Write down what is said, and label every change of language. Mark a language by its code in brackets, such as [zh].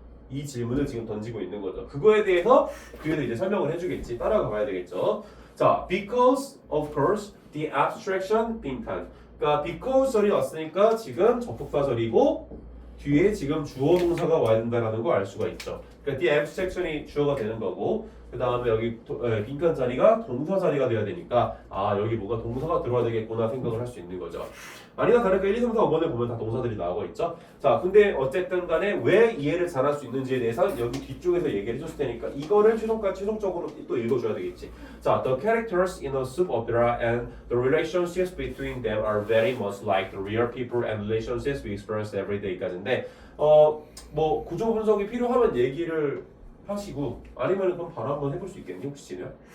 [ko] 이 질문을 지금 던지고 있는 거죠. 그거에 대해서 그래도 이제 설명을 해주겠지. 따라가 봐야 되겠죠. 자, [en] because of course the abstraction 빈칸. [ko] 그러니까 because 절이 왔으니까 지금 접속사절이고 뒤에 지금 주어 동사가 와야 된다라는 걸 알 수가 있죠. 그러니까 the abstraction이 주어가 되는 거고 그 다음에 여기 빈칸 자리가 동사 자리가 돼야 되니까 여기 뭔가 동사가 들어와야 되겠구나 생각을 할 수 있는 거죠. 아니나 다를까 1, 2, 3, 4, 5번에 보면 다 동사들이 나오고 있죠. 자, 근데 어쨌든 간에 왜 이해를 잘할 수 있는지에 대해서 여기 뒤쪽에서 얘기를 해줬을 테니까 이거를 최종적으로 또 읽어줘야 되겠지. [en] 자, the characters in a soap opera and the relationships between them are very much like the real people and relationships we experience every day까지인데 [ko] 뭐 구조 분석이 필요하면 얘기를 하시고 아니면 그럼 바로 한번 해볼 수 있겠니 혹시 진우야?